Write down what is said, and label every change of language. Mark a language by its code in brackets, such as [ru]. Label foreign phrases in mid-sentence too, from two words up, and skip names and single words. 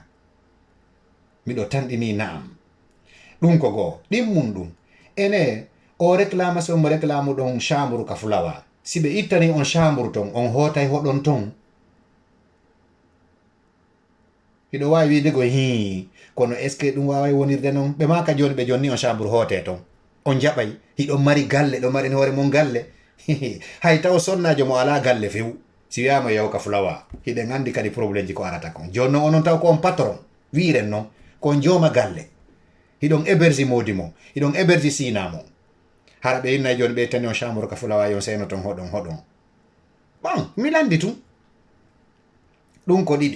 [ff] Miɗo tanɗini naam ɗum ko goo ɗimmum ɗum ene o réclamation mo réclame ɗon chambre ka fulawa si ɓe ittani on chambre ton on hootay hoɗon ton. Hiɗo wawi wiide go kono [fr] est ce que [ff] ɗum waway wonirde noon ɓe maka joni ɓe jonni on chambre hoote ton on jaɓay hiɗon mari galle ɗo mari hoore mon galle hay taw sonnajo mo ala galle few si wiyama yaw ka fulawa hiɗen andi kadi probléme ji ko arata kon. Joni noon onon taw ko on patron wiren noon kon jooma galle hiɗon héberge modi mon hiɗon héberge sina mon hara ɓe innay joni ɓe tani on chambre ka fulawa yon seno ton hoɗon bon mi landi tum ɗum ko ɗiɗi.